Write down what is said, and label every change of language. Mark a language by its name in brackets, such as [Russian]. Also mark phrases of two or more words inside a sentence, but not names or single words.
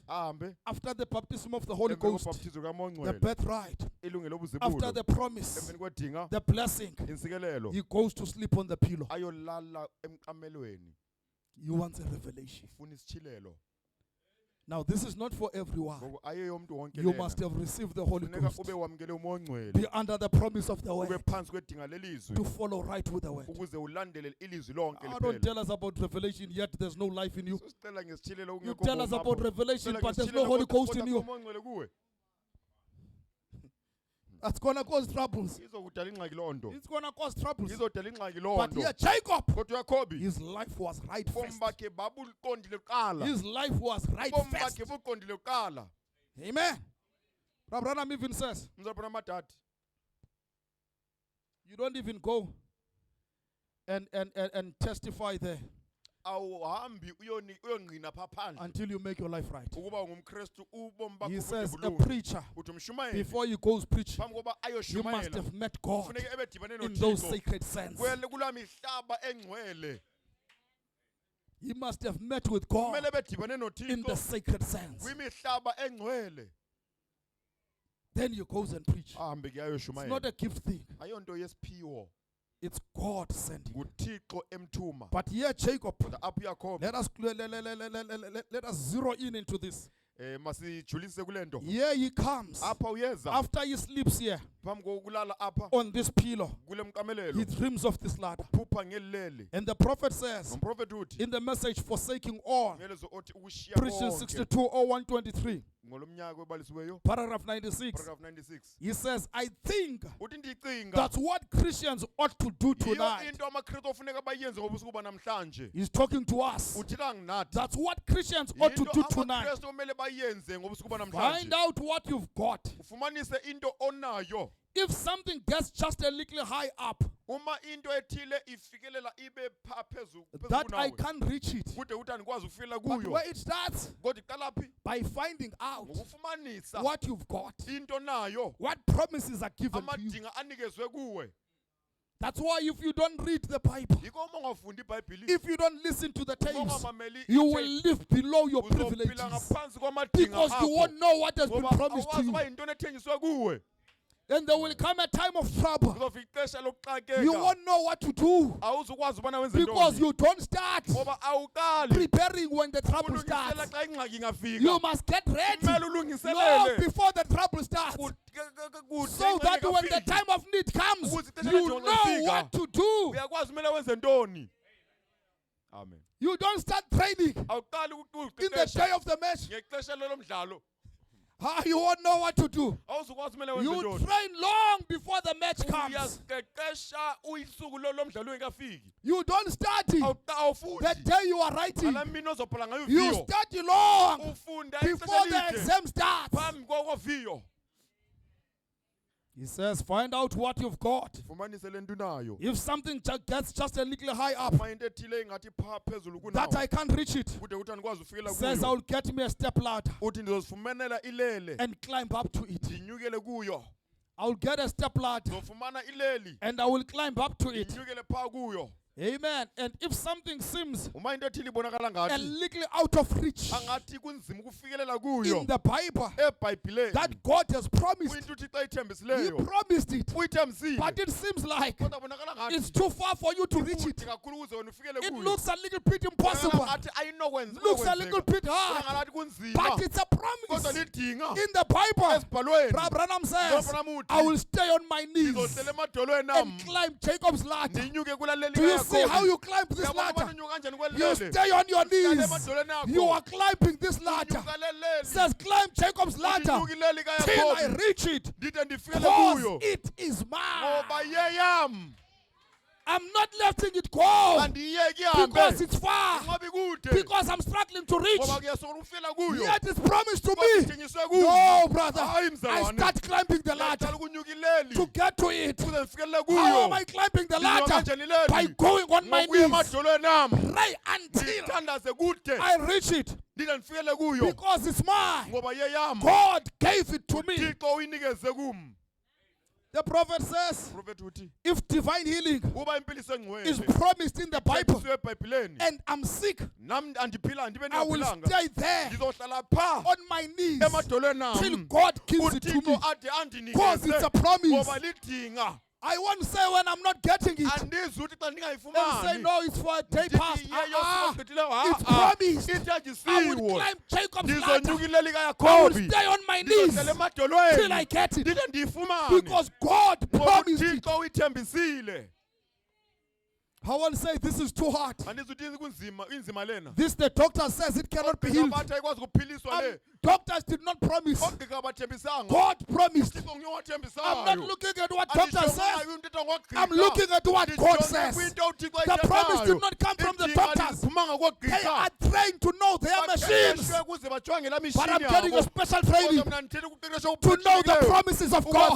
[Xhosa] Ahambe [English] after the baptism of the Holy [Xhosa] emva [English] Ghost, [Xhosa] kobhaptizo [English] the [Xhosa] kaMongcwele. [English] birthright, [Xhosa] Ilungelo [English] after [Xhosa] lobuzibulo. [English] the promise, [Xhosa] Emveni kwedinga [English] the blessing, [Xhosa] insikelelo. [English] he goes to sleep on the pillow. [Xhosa] Ayolala emqamelweni. [English] He wants a revelation. [Xhosa] Ufuna isitshilelo. [English] Now, this is not for everyone. [Xhosa] Ngoba ayeyo umuntu wonke [English] You [Xhosa] lena. [English] must have received the Holy [Xhosa] Funeka [English] Ghost. [Xhosa] ube wamkele uMongcwele. [English] Be under the promise of the [Xhosa] Ube [English] word [Xhosa] phansi kwedinga lelizwi [English] to follow right with the word. [Xhosa] ukuze ulandele ilizwi lonke [English] Don't [Xhosa] liphela. [English] tell us about revelation yet there's no life in you. [Xhosa] Sicela ngesitshilelo [English] You [Xhosa] kungekho [English] tell us [Xhosa] bomi [English] about [Xhosa] apho. [English] revelation, [Xhosa] Sicela [English] but there's no [Xhosa] ngesitshilelo [English] Holy [Xhosa] kodwa- [English] Ghost [Xhosa] kodwa [English] in you. [Xhosa] kuMongcwele kuwe. [English] That's going to cause troubles. [Xhosa] Izokudala ingxaki loo nto. [English] It's going to cause troubles. [Xhosa] Izodala ingxaki loo [English] But [Xhosa] nto. [English] here, Jacob, [Xhosa] Kodwa uJakobi [English] his life was right [Xhosa] ubomi [English] first. [Xhosa] bakhe babuqondile kuqala. [English] His life was right [Xhosa] Ubomi [English] first. [Xhosa] bakhe buqondile kuqala. [English] Amen. Abraham even says, [Xhosa] Mzalwana amadadi. [English] you don't even go and testify there [Xhosa] Awuhambi uyongqina pha phandle [English] until you make your life right. [Xhosa] ukuba ungumKristu ubomi bakho [English] He says a [Xhosa] budebulungu. [English] preacher, [Xhosa] Uthi umshumayeli [English] before he goes preach, [Xhosa] phambi koba [English] you must [Xhosa] ayoshumayela [English] have met God [Xhosa] kufuneka ebedibane [English] in those [Xhosa] noThixo [English] sacred sands. [Xhosa] kulaa mihlaba engcwele. [English] He must have met with God [Xhosa] Kumele bedibane [English] in the [Xhosa] noThixo [English] sacred sands. [Xhosa] kwimihlaba engcwele. [English] Then he goes and preach. [Xhosa] Ahambe ke [English] It's not [Xhosa] ayoshumayela. [English] a gift thing. [Xhosa] Ayonto yesiphiwo. [English] It's God sending. [Xhosa] nguThixo emthuma. [English] But here Jacob, [Xhosa] Kodwa apho uJakobi [English] let us zero in into this. [Xhosa] masijulise kule nto. [English] Here he comes. [Xhosa] Apha uyeza [English] After he sleeps here [Xhosa] phambi kokulala apha [English] on this pillow, [Xhosa] kule [English] he [Xhosa] mqamelelo [English] dreams of this ladder. [Xhosa] phupha ngelileli. [English] And the prophet says [Xhosa] Nomprofeti uthi [English] in the message forsaking all, [Xhosa] ngelezo othi ukushiya [English] preaching [Xhosa] konke. [English] 62:0123, [Xhosa] ngolomnyaka webalisiweyo [English] paragraph 96. [Xhosa] paragraph 96 [English] He says, I think [Xhosa] uthi ndicinga [English] that's what Christians ought to do [Xhosa] yiyo [English] tonight. [Xhosa] into amakristu ofuneka bayenze ngobusuku banamhlanje [English] He's talking to us. [Xhosa] uthila nginathi [English] That's what Christians ought to [Xhosa] into [English] do tonight. [Xhosa] amakristu omele bayenze ngobusuku [English] Find [Xhosa] banamhlanje [English] out what you've got. [Xhosa] ufumanise into onayo [English] If something gets just a little high up, [Xhosa] uma into ethile ifikelela ibe pha phezulu [English] that I [Xhosa] kunawe [English] can't reach it. [Xhosa] kude uthi andikwazi ukufikelela [English] But [Xhosa] kuyo [English] where it starts, [Xhosa] kodwa iqala phi [English] by finding out [Xhosa] ngokufumanisa [English] what you've got, [Xhosa] into nayo [English] what promises are given to you. [Xhosa] amadinga anikezwe kuwe [English] That's why if you don't read the Bible, [Xhosa] yiko uma ungafundi ibhayibhili [English] if you don't listen to the [Xhosa] uma [English] tapes, [Xhosa] ungamameli [English] you will live below your [Xhosa] uzophila [English] privileges [Xhosa] ngaphansi kwamadinga [English] because you [Xhosa] akho [English] won't know what has been [Xhosa] ngoba [English] promised to [Xhosa] awazi [English] you. [Xhosa] uba yintoni ethenjiswe kuwe [English] And there will come a time of trouble. [Xhosa] kuzofika ixesha [English] You [Xhosa] lokuxakeka [English] won't know what to do [Xhosa] awuzukwazi ubana wenze [English] because [Xhosa] ntoni [English] you don't start [Xhosa] ngoba awuqali [English] preparing when the trouble [Xhosa] ulungisela [English] starts. [Xhosa] xa ingxaki ingafika [English] You must get ready [Xhosa] kumele [English] long [Xhosa] ulungiselele [English] before the trouble starts, so that when the time of need comes, you know what to do. [Xhosa] uyakwazi kumele wenze ntoni amen [English] You don't start training [Xhosa] awuqali [English] in the day of the match. [Xhosa] ngexesha lelo mdlalo [English] You won't know what to do. [Xhosa] awuzukwazi kumele wenze [English] You [Xhosa] ntoni [English] train long before the match comes. [Xhosa] uyasiqeqesha uyisuku lo mdlalo ingafiki [English] You don't study the [Xhosa] awufundi [English] day you are writing. [Xhosa] ala mini ozobhala ngayo [English] You [Xhosa] uviyo [English] study long [Xhosa] ufunda [English] before the [Xhosa] ixesha lide [English] exam starts. [Xhosa] phambi koviyo [English] He says, find out what you've got. [Xhosa] fumanise le nto unayo [English] If something gets just a little high up, [Xhosa] uma into ethile ingathi pha phezulu [English] that [Xhosa] kunawo [English] I can't reach it, [Xhosa] kude uthi andikwazi ufikela [English] says [Xhosa] kuyo [English] I'll get me a step ladder [Xhosa] uthi ndizozifumanela ilele [English] and climb up to it. [Xhosa] ndinyukele kuyo [English] I'll get a step ladder [Xhosa] ndizofumana ileli [English] and I will climb up to it. [Xhosa] ndinyukele pha kuyo [English] Amen. And if something seems [Xhosa] uma into ethile ibonakala [English] a [Xhosa] ngathi [English] little out of reach [Xhosa] angathi kunzima ukufikelela kuyo [English] in the Bible [Xhosa] ebhayibhileni [English] that God has promised, [Xhosa] kuyinto uthi xa [English] He [Xhosa] ithembisileyo [English] promised it, [Xhosa] uyithembisile [English] but it seems like [Xhosa] kodwa bonakala [English] it's [Xhosa] ngathi [English] too far for you to reach [Xhosa] kude [English] it. [Xhosa] kakhulu ukuze wena ufikele [English] It [Xhosa] kuyo [English] looks a little bit impossible, [Xhosa] ngathi ayinokwenza [English] looks a little bit hard, [Xhosa] ngathi kunzima [English] but it's a promise [Xhosa] kodwa lidinga [English] in the Bible. [Xhosa] ezibhalweni [English] Brother Branham says, [Xhosa] Branham uthi, [English] I will stay on my knees [Xhosa] ndizohlela emadolweni [English] and [Xhosa] am [English] climb Jacob's ladder. [Xhosa] ndinyuke kulaleli [English] Do you see how you climb this ladder? You stay on your knees. You are climbing this ladder. Says climb Jacob's ladder till I reach it. [Xhosa] ndide ndifikele [English] Because [Xhosa] kuyo [English] it is mine. [Xhosa] ngoba yeyam [English] I'm not letting it go [Xhosa] andiyeki [English] because [Xhosa] ihambe [English] it's far. [Xhosa] ngoba ikude [English] Because I'm struggling to reach. [Xhosa] ngoba kuyasokola ukufela kuyo [English] Yet it's promised to [Xhosa] Kodwa [English] me. [Xhosa] kuthenjiswe kuyo [English] No, brother. [Xhosa] hayi [English] I [Xhosa] mzalwane [English] start climbing the ladder [Xhosa] ndiyaqala ukunyuka ileli [English] to get to it. [Xhosa] ukuze ndifikelele [English] How [Xhosa] kuyo [English] am I climbing the [Xhosa] Ndinyuka [English] ladder? [Xhosa] kanjani ileli [English] By going on my [Xhosa] ngokuya [English] knees [Xhosa] emadolweni am [English] right until [Xhosa] ndithandaze kude [English] I reach it. [Xhosa] ndide ndifikele kuyo [English] Because it's mine. [Xhosa] ngoba yeyam [English] God gave it to me. [Xhosa] uthixo uyinikeze kum [English] The prophet says, [Xhosa] uprofethi uthi [English] if divine healing [Xhosa] uba impiliso [English] is [Xhosa] engcwele [English] promised in the Bible [Xhosa] ithembiswe ebhayibhileni [English] and I'm sick, [Xhosa] nam andiphila ndibe [English] I will [Xhosa] ndingaphilanga [English] stay there [Xhosa] ndizohlala pha [English] on my knees [Xhosa] emadolweni [English] till [Xhosa] am [English] God gives it to [Xhosa] uthixo [English] me. [Xhosa] ade [English] Because it's [Xhosa] andinikeze [English] a promise. [Xhosa] ngoba lidinga [English] I won't say when I'm not getting it [Xhosa] andizi uthi xa [English] and say, [Xhosa] ndingayifumani [English] no, it's for a day past. It's [Xhosa] it's [English] promised. I will [Xhosa] ithenjisiwe [English] climb Jacob's ladder. [Xhosa] ndizonyuka ileli [English] I will [Xhosa] kayakobi [English] stay on my knees [Xhosa] ndizohlala [English] till [Xhosa] emadolweni [English] I get it. [Xhosa] ndide ndiyifumane [English] Because God [Xhosa] ngoba [English] promised it. [Xhosa] uthixo uyithembisile [English] I won't say this is too hard. [Xhosa] andizi uthi inzima lena [English] This the doctor says it cannot be [Xhosa] oogqirha [English] healed. [Xhosa] bathi ayikwazi ukuphiliswa le [English] Doctors did not promise. [Xhosa] oogqirha bathembisanga [English] God promised. [Xhosa] uthixo nguye [English] I'm not [Xhosa] owathembisayo [English] looking at what doctor says. I'm I'm looking at what God says. The promise did not come from the doctors. They are trained to know their machines. But I'm getting a special training to know the promises of God.